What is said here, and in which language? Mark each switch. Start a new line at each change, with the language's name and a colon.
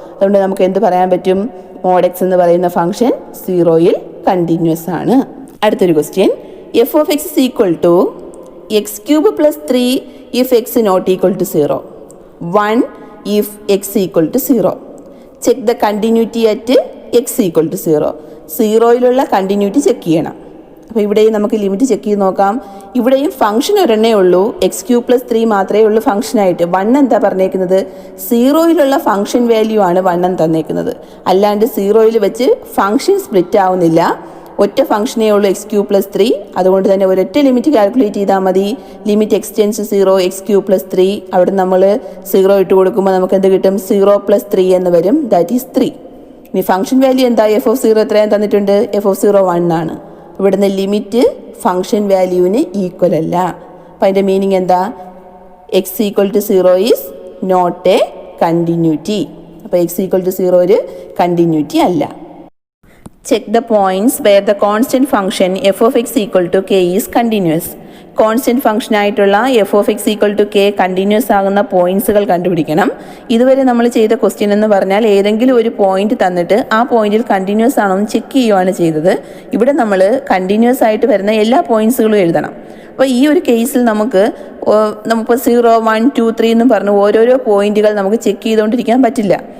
Malayalam: അതുകൊണ്ട് നമുക്ക് എന്ത് പറയാൻ പറ്റും? മോഡ് എക്സ് എന്ന് പറയുന്ന ഫംഗ്ഷൻ 0യിൽ കണ്ടിന്യൂസ് ആണ്. അടുത്തൊരു question.
English: F of x is equal to x cube plus 3 if x not equal to 0, 1 if x equal to 0. Check the continuity at x equal to 0.
Malayalam: 0യിലുള്ള continuity check ചെയ്യണം. അപ്പോൾ ഇവിടെയും നമുക്ക് limit check ചെയ്ത് നോക്കാം. ഇവിടെയും function ഒരെണ്ണേ ഉള്ളൂ, X Q plus 3 മാത്രമേ ഉള്ളൂ ഫംഗ്ഷനായിട്ട്. 1 എന്താ പറഞ്ഞേക്കുന്നത്? 0യിലുള്ള ഫംഗ്ഷൻ വാല്യൂ ആണ് 1 എന്ന് തന്നേക്കുന്നത്. അല്ലാണ്ട് 0യിൽ വെച്ച് ഫംഗ്ഷൻ സ്പ്ലിറ്റ് ആവുന്നില്ല. ഒറ്റ ഫംഗ്ഷനേ ഉള്ളൂ എക്സ് ക്യൂ പ്ലസ് 3. അതുകൊണ്ട് തന്നെ ഒരൊറ്റ ലിമിറ്റ് കാൽക്കുലേറ്റ് ചെയ്താൽ മതി.
English: Limit x tends 0 x cube plus 3.
Malayalam: അവിടെ നമ്മൾ 0 ഇട്ട് കൊടുക്കുമ്പോൾ നമുക്ക് എന്ത് കിട്ടും? 0 പ്ലസ് 3 എന്ന് വരും.
English: That is 3.
Malayalam: ഇനി ഫംഗ്ഷൻ വാല്യൂ എന്താ? എഫ് ഓഫ് 0 എത്രയാണ് തന്നിട്ടുണ്ട്? എഫ് ഓഫ് 0 1 ആണ്. ഇവിടുന്ന് ലിമിറ്റ് ഫംഗ്ഷൻ വാല്യൂവിന് ഈക്വൽ അല്ല. അപ്പം അതിൻ്റെ മീനിങ് എന്താ?
English: X equal to 0 is not a continuity.
Malayalam: അപ്പോൾ എക്സ് ഈക്വൽ ടു 0 ഒരു കണ്ടിന്യൂറ്റി അല്ല.
English: Check the points where the constant function f of x equal to k is continuous.
Malayalam: Constant function ആയിട്ടുള്ള F of X equal to K continuous ആകുന്ന പോയിന്റ്സുകൾ കണ്ടുപിടിക്കണം. ഇതുവരെ നമ്മൾ ചെയ്ത question എന്ന് പറഞ്ഞാൽ ഏതെങ്കിലും ഒരു പോയിന്റ് തന്നിട്ട് ആ പോയിന്റിൽ കണ്ടിന്യൂസ് ആണോ എന്ന് ചെക്ക് ചെയ്യുകയാണ് ചെയ്തത്. ഇവിടെ നമ്മൾ കണ്ടിന്യൂസ് ആയിട്ട് വരുന്ന എല്ലാ പോയിന്റ്സുകളും എഴുതണം. അപ്പോൾ ഈ ഒരു കേസിൽ നമുക്ക് 0, 1, 2, 3 എന്ന് പറഞ്ഞ് ഓരോരോ പോയിന്റുകൾ നമുക്ക് ചെക്ക് ചെയ്തുകൊണ്ടിരിക്കാൻ പറ്റില്ല.